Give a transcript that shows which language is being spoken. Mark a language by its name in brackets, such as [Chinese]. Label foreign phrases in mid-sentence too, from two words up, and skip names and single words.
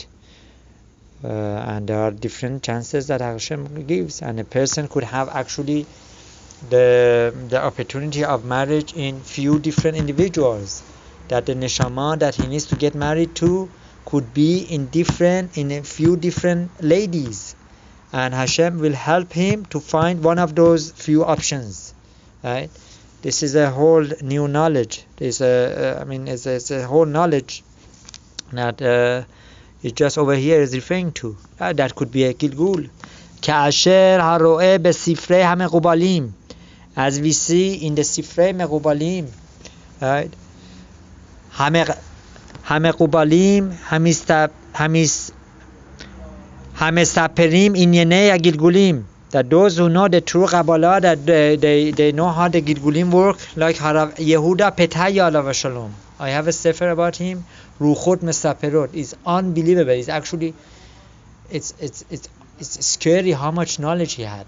[English] And there are different chances that Hashem gives, and a person could have actually the opportunity of marriage in few different individuals, that the neshama that he needs to get married to could be in a few different ladies, and Hashem will help him to find one of those few options, right? This is a whole new knowledge. It's a whole knowledge that it just over here is referring to. That could be a Gilgul. [Hebrew] כאשר הרואה בספרי המקובלים, [English] as we see in the [Hebrew] Sifrei Mequbalim, [English] right? [Hebrew] המקובלים המספרים ענייני הגלגולים, [English] that those who know the true Kabbalah, that they know how the Gilgulim work, like Harav Yehuda Petaya [Hebrew] alav shalom. [English] I have a sefer about him, Ruchot Mesaperot. It's unbelievable. It's actually it's scary how much knowledge he had.